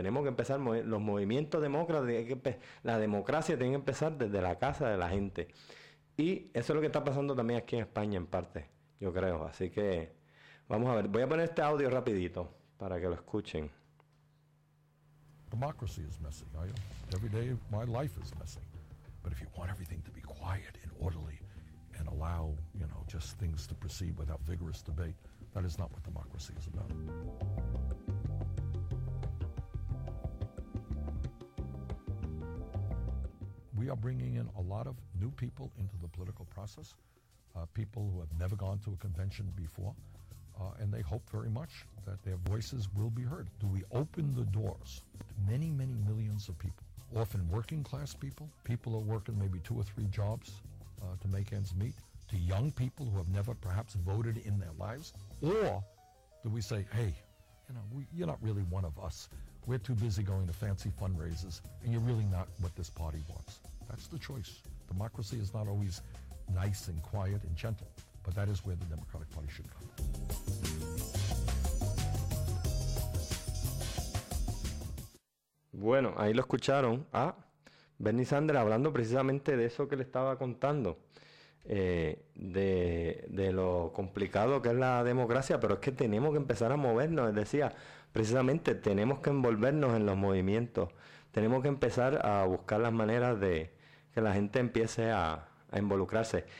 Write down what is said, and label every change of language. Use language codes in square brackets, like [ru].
[es] Tenemos que empezar los movimientos demócratas, la democracia tiene que empezar desde la casa de la gente. Y eso es lo que está pasando también aquí en España, en parte, yo creo. Así que vamos a ver. Voy a poner este audio rapidito para que lo escuchen. [en] Democracy is messy. Every day of my life is messy. But if you want everything to be quiet and orderly and allow, just things to proceed without vigorous debate, that is not what democracy is about. We are bringing in a lot of new people into the political process, people who have never gone to a convention before, and they hope very much that their voices will be heard. Do we open the doors to many, many millions of people, often working class people, people who are working maybe two or three jobs to make ends meet, to young people who have never perhaps voted in their lives? Or do we say, hey, you're not really one of us. We're too busy going to fancy fundraisers, and you're really not what this party wants. That's the choice. Democracy is not always nice and quiet and gentle, but that is where the Democratic Party should come. [es] Bueno, ahí lo escucharon a Bernie Sanders hablando precisamente de eso que le estaba contando, de lo complicado que es la democracia, pero es que tenemos que empezar a movernos, él decía. Precisamente tenemos que envolvernos en los movimientos, tenemos que empezar a buscar las maneras de que la gente empiece a involucrarse.